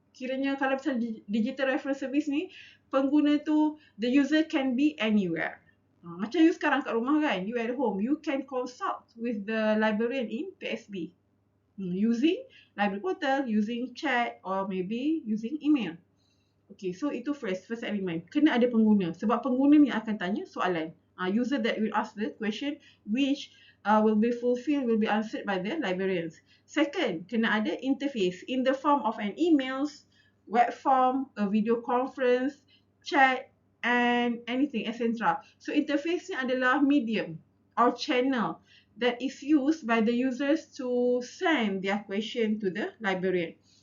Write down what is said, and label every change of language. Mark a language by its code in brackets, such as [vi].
[ms] Kiranya kalau misalnya [en] digital reference service ni, [ms] pengguna tu, [en] the user can be anywhere. Macam you [ms] sekarang kat rumah kan, [en] you at home, you can consult with the librarian in PSB. Using library portal, using chat or maybe using email. Okay, so [ms] itu [en] first element. [ms] Kena ada pengguna sebab pengguna ni akan tanya soalan. [en] User that will ask the question which will be fulfilled, will be answered by the librarians. Second, [ms] kena ada [en] interface in the form of an emails, web form, a video conference, chat and anything, etc. So interface [ms] ni adalah [en] medium or channel that is used by the users to send their question to the librarian.